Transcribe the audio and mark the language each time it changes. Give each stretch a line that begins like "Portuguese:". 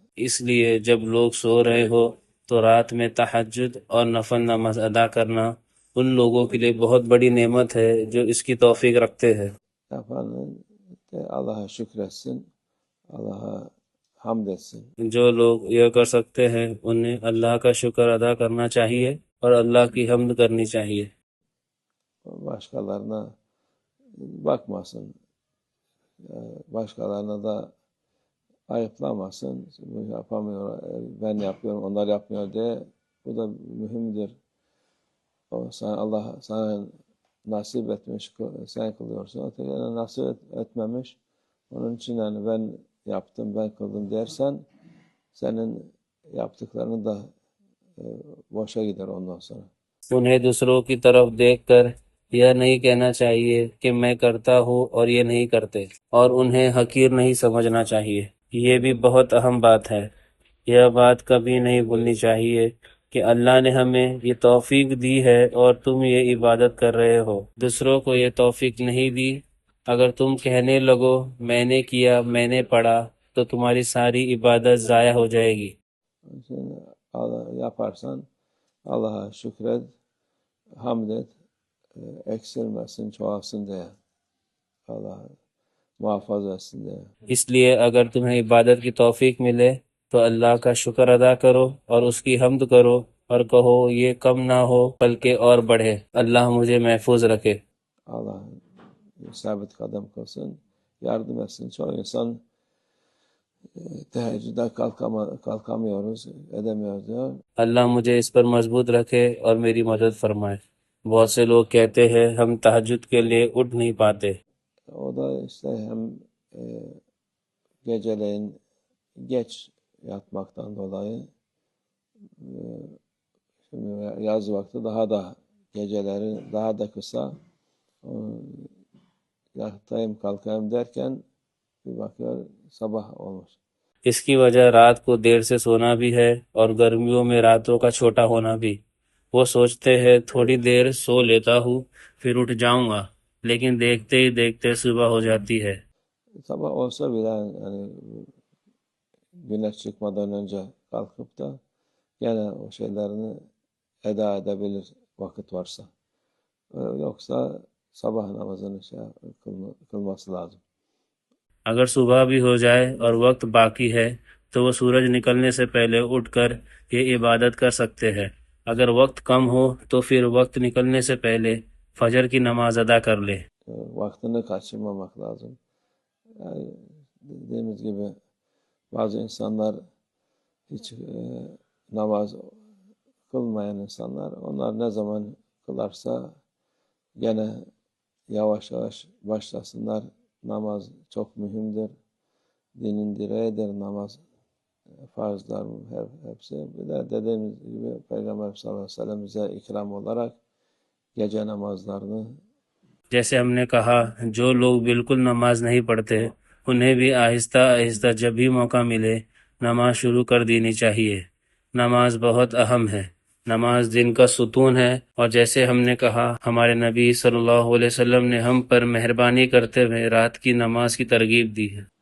Hindi: इसलिए जब लोग सो रहे हो तो रात में तहज्जुद और नफल नमाज अदा करना उन लोगों के लिए बहुत बड़ी नेमत है जो इसकी तौफीक रखते हैं।
Turkish: Yapan de Allah'a şükretsin, Allah'a hamd etsin.
Hindi: जो लोग यह कर सकते हैं उन्हें अल्लाह का शुक्र अदा करना चाहिए और अल्लाह की हम्द करनी चाहिए।
Turkish: Başkalarına bakmasın, başkalarına da ayıplamasın. Bu yapamıyor, ben yapıyorum, onlar yapmıyor diye. Bu da mühimdir. Allah sana nasip etmiş, sen kılıyorsun. Ötekine nasip etmemiş. Onun için yani ben yaptım, ben kıldım dersen senin yaptıklarını da boşa gider ondan sonra.
Hindi: उन्हें दूसरों की तरफ देखकर यह नहीं कहना चाहिए कि मैं करता हूँ और ये नहीं करते, और उन्हें हकीर नहीं समझना चाहिए। ये भी बहुत अहम बात है। यह बात कभी नहीं भूलनी चाहिए कि अल्लाह ने हमें ये तौफीक दी है और तुम ये इबादत कर रहे हो। दूसरों को ये तौफीक नहीं दी। अगर तुम कहने लगो मैंने किया, मैंने पढ़ा, तो तुम्हारी सारी इबादत ज़ाया हो जाएगी।
Turkish: Şimdi Allah yaparsan Allah'a şükret, hamd et, eksilmesin, çoğalsın diye. Allah muhafaza etsin diye.
Hindi: इसलिए अगर तुम्हें इबादत की तौफीक मिले तो अल्लाह का शुक्र अदा करो और उसकी हम्द करो और कहो ये कम ना हो बल्कि और बढ़े। अल्लाह मुझे महफूज रखे।
Turkish: Allah sabit kadem kılsın, yardım etsin. Çoğu insan teheccüde kalkamıyoruz, edemiyoruz diyor.
Hindi: अल्लाह मुझे इस पर मजबूत रखे और मेरी mदद फरमाए। बहुत से लोग कहते हैं हम तहज्जुद के लिए उठ नहीं पाते।
Turkish: O da işte hem e, geceleyin geç yatmaktan dolayı e, şimdi yaz vakti daha da geceleri daha da kısa. E, Yatayım kalkayım derken bir bakıyor sabah olmuş.
Hindi: इसकी वजह रात को देर से सोना भी है और गर्मियों में रातों का छोटा होना भी। वो सोचते हैं थोड़ी देर सो लेता हूँ फिर उठ जाऊंगा, लेकिन देखते ही देखते सुबह हो जाती है।
Turkish: Sabah olsa bile yani güneş çıkmadan önce kalkıp da gene o şeylerini eda edebilir vakit varsa. Yoksa sabah namazını kılması lazım.
Hindi: अगर सुबह भी हो जाए और वक्त बाकी है तो वो सूरज निकलने से पहले उठकर ये इबादत कर सकते हैं। अगर वक्त कम हो तो फिर वक्त निकलने से पहले फजर की नमाज अदा कर ले।
Turkish: Vaktini kaçırmamak lazım. Yani dediğimiz gibi bazı insanlar hiç namaz kılmayan insanlar, onlar ne zaman kılarsa gene yavaş yavaş başlasınlar. Namaz çok mühimdir. Dinin direğidir namaz. Farzlar hepsi. Bir de dediğimiz gibi Peygamber sallallahu aleyhi ve sellem bize ikram olarak gece namazlarını
Hindi: जैसे हमने कहा, जो लोग बिल्कुल नमाज नहीं पढ़ते उन्हें भी आहिस्ता आहिस्ता जब भी मौका मिले नमाज शुरू कर देनी चाहिए। नमाज बहुत अहम है। नमाज दिन का सुतून है, और जैसे हमने कहा हमारे नबी सल्लल्लाहु अलैहि वसल्लम ने हम पर मेहरबानी करते हुए रात की नमाज की तरगीब दी है।